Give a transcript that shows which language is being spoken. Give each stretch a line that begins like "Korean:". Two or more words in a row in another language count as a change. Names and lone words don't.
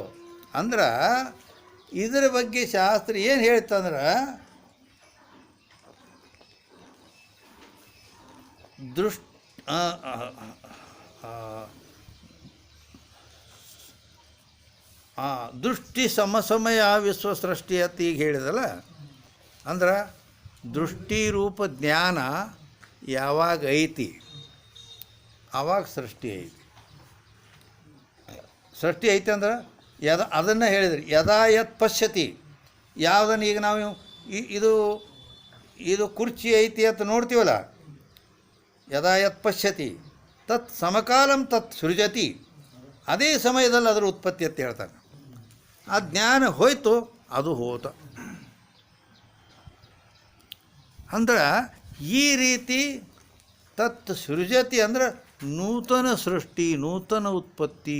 Kannada: ಅಂದ್ರೆ ಇದರ ಬಗ್ಗೆ ಶಾಸ್ತ್ರ ಏನು ಹೇಳ್ತಂದ್ರೆ,
Sanskrit: ದೃಷ್ಟಿ ಸಮಸಮಯ ವಿಶ್ವಸೃಷ್ಟಿ
Kannada: ಅಂತ ಈಗ ಹೇಳಿದಲ್ಲ, ಅಂದ್ರೆ ದೃಷ್ಟಿರೂಪ ಜ್ಞಾನ ಯಾವಾಗ ಐತಿ ಆವಾಗ ಸೃಷ್ಟಿ ಐತಿ. ಸೃಷ್ಟಿ ಐತಿ ಅಂದ್ರೆ ಅದನ್ನು ಹೇಳಿದ್ರಿ.
Sanskrit: ಯದಾ ಯತ್ ಪಶ್ಯತಿ,
Kannada: ಯಾವುದನ್ನು ಈಗ ನಾವು ಇದು ಇದು ಕುರ್ಚಿ ಐತಿ ಅಂತ ನೋಡ್ತೀವಲ್ಲ,
Sanskrit: ಯದಾ ಯತ್ ಪಶ್ಯತಿ ತತ್ ಸಮಕಾಲಂ ತತ್ ಸೃಜತಿ.
Kannada: ಅದೇ ಸಮಯದಲ್ಲಿ ಅದರ ಉತ್ಪತ್ತಿ ಅಂತ ಹೇಳ್ತಾರೆ. ಆ ಜ್ಞಾನ ಹೋಯ್ತು, ಅದು ಹೋತ. ಅಂದ್ರೆ ಈ ರೀತಿ
Sanskrit: ತತ್ ಸೃಜತಿ
Kannada: ಅಂದ್ರೆ ನೂತನ ಸೃಷ್ಟಿ, ನೂತನ ಉತ್ಪತ್ತಿ.